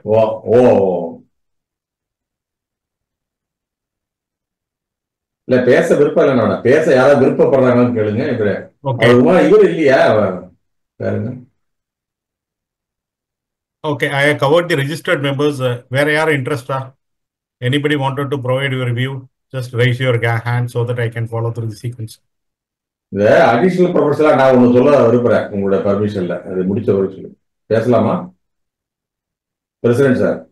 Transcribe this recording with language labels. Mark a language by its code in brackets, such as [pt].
[ta] ஓ இல்ல பேச விருப்பம் இல்லைன்னா பேச யாராவது விருப்பப்படுறாங்கன்னு கேளுங்க. இவர் இல்லையா? வேறுங்க. [en] Okay, I have covered the registered members. Where are interested? Anybody wanted to provide your view? Just raise your hand so that I can follow through the sequence. [ta] இந்த அடிஷனல் ப்ரொஃபஸரா நான் ஒண்ணு சொல்ல விரும்புறேன், உங்களோட பர்மிஷன்ல. அது முடிச்ச ஒரு சொல்லு பேசலாமா பிரசிடென்ட் சார்?